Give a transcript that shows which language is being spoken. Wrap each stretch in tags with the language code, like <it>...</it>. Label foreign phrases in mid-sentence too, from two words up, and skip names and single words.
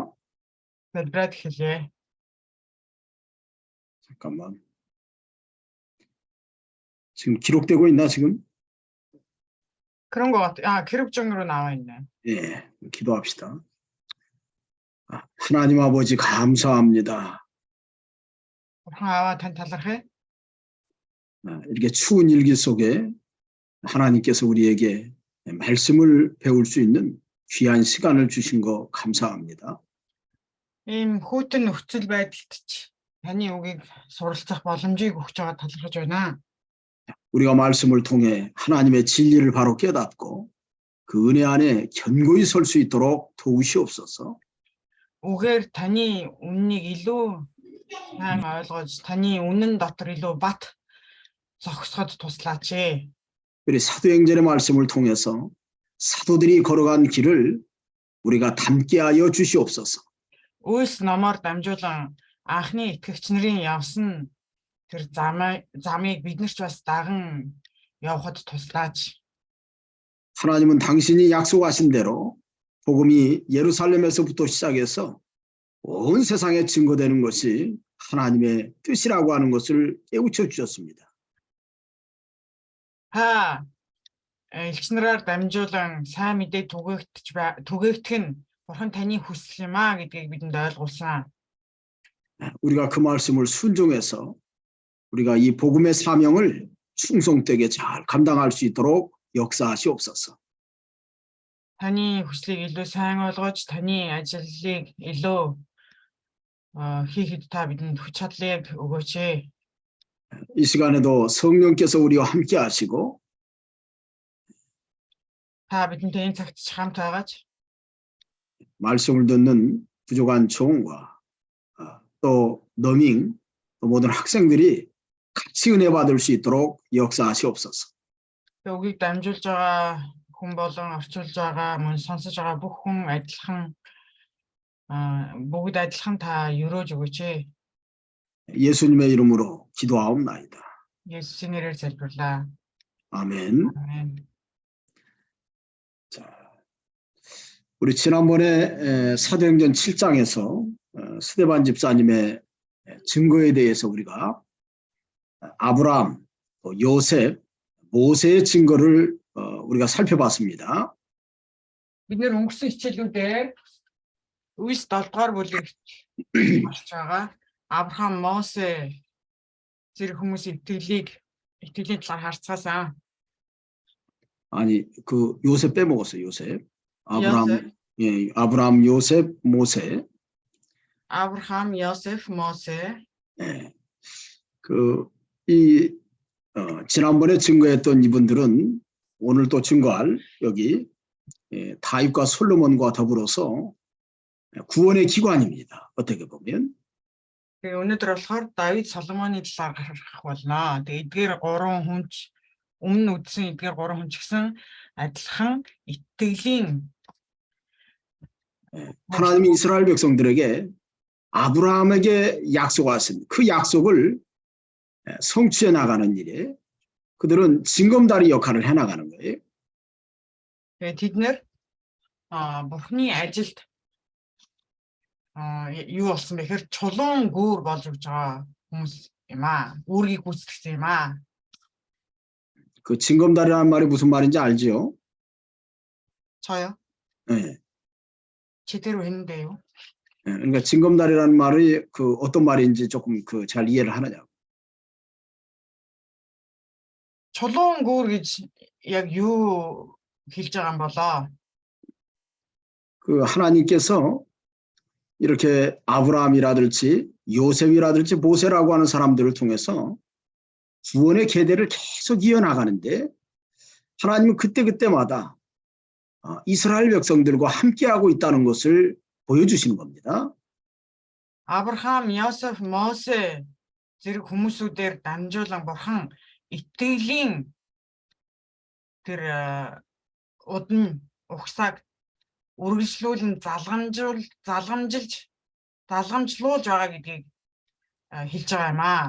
<mn>Залбираад эхэлье.</mn> <ko>잠깐만. 지금 기록되고 있나, 지금? 그런 것 같아. 아, 기록 중으로 나와 있네. 예, 기도합시다. 하나님 아버지 감사합니다.</ko> <mn>아와 тань талархъя.</mn> <ko>이렇게 추운 일기 속에 하나님께서 우리에게 말씀을 배울 수 있는 귀한 시간을 주신 거 감사합니다.</ko> <mn>Ийм хүйтэн нөхцөл байдалд ч таны үгийг суралцах боломжийг өгч байгаа талархаж байна.</mn> <ko>우리가 말씀을 통해 하나님의 진리를 바로 깨닫고 그 은혜 안에 견고히 설 수 있도록 도우시옵소서.</ko> <mn>Үгээр таны үннийг илүү сайн ойлгож, таны үнэн дотор илүү бат зогсоход туслаач.</mn> <ko>우리 사도행전의 말씀을 통해서 사도들이 걸어간 길을 우리가 닮게 하여 주시옵소서.</ko> <mn>Үйлс номоор дамжуулан анхны итгэгч нарын явсан тэр замыг бид нар ч бас даган явахад туслаач.</mn> <ko>하나님은 당신이 약속하신 대로 복음이 예루살렘에서부터 시작해서 온 세상에 증거되는 것이 하나님의 뜻이라고 하는 것을 깨우쳐 주셨습니다.</ko> <mn>Элчнэрээр дамжуулан сайн мэдээ түгээгдэх нь Бурхан таны хүсэл юм аа гэдгийг бидэнд ойлгуулсан.</mn> <ko>우리가 그 말씀을 순종해서 우리가 이 복음의 사명을 충성되게 잘 감당할 수 있도록 역사하시옵소서.</ko> <mn>Таны хүслийг илүү сайн ойлгож, таны ажлыг илүү хийхэд та бидэнд хүч чадлыг өгөөч.</mn> <ko>이 시간에도 성령께서 우리와 함께 하시고</ko> <mn>та бидэнтэй энэ цагт хамт байгаач.</mn> <ko>말씀을 듣는 부족한 종과 또 너밍 또 모든 학생들이 같이 은혜 받을 수 있도록 역사하시옵소서.</ko> <mn>Үгийг дамжуулж байгаа хүн болон орчуулж байгаа мөн сонсож байгаа бүх хүн адилхан бүгд адилхан та өрөөж өгөөч.</mn> <ko>예수님의 이름으로 기도하옵나이다. 예수의 이름으로 залбирлаа. 아멘. 아멘. 자, 우리 지난번에 사도행전 7장에서 스데반 집사님의 증거에 대해서 우리가 아브라함, 요셉, 모세의 증거를 우리가 살펴봤습니다.</ko> <mn>Бид нэр өнгөрсөн хичээлүүдээр Үйлс 7-р бүлэг болж байгаа Авраам, Мосе зэрэг хүмүүсийн итгэлийн талаар харцгаасан.</mn> <ko>아니, 그 요셉 빼먹었어요, 요셉. 요셉. 예, 아브라함, 요셉, 모세. 아브라함, 요셉, 모세. 예. 지난번에 증거했던 이분들은 오늘 또 증거할 여기 다윗과 솔로몬과 더불어서 구원의 기관입니다. 어떻게 보면.</ko> <mn>Өнөөдөр болохоор Давид Соломоны талаар харах болно. Тэгээд эдгээр гурван хүнч өмнө үдсэн эдгээр гурван хүн ч гэсэн адилхан итгэлийн</mn> <ko>하나님이 이스라엘 백성들에게 아브라함에게 약속하신 그 약속을 성취해 나가는 일에 그들은 징검다리 역할을 해 나가는 거예요.</ko> <mn>Тэд нэр Бурхны ажилд юу болсон бэхээр чулуун гүүр болж өгж байгаа хүмүүс юм аа. Үүргийг гүйцэтгэсэн юм аа.</mn> <ko>그 징검다리라는 말이 무슨 말인지 알지요? 저요? 네. 제대로 했는데요. 네, 그러니까 징검다리라는 말이 그 어떤 말인지 조금 잘 이해를 하느냐고.</ko> <mn>чулуун гүүр гэж яг юу хэлж байгаа юм болоо?</mn> <ko>그 하나님께서 이렇게 아브라함이라든지 요셉이라든지 모세라고 하는 사람들을 통해서 구원의 계대를 계속 이어나가는데 하나님은 그때마다 이스라엘 백성들과 함께하고 있다는 것을 보여주시는 겁니다.</ko> <mn>아브라함, 요셉, 모세 зэрэг хүмүүсүүдээр дамжуулан Бурхан итгэлийн тэр удам угсааг үргэлжлүүлэн залгамжлуулж байгаа гэдгийг хэлж байгаа юм аа.</mn>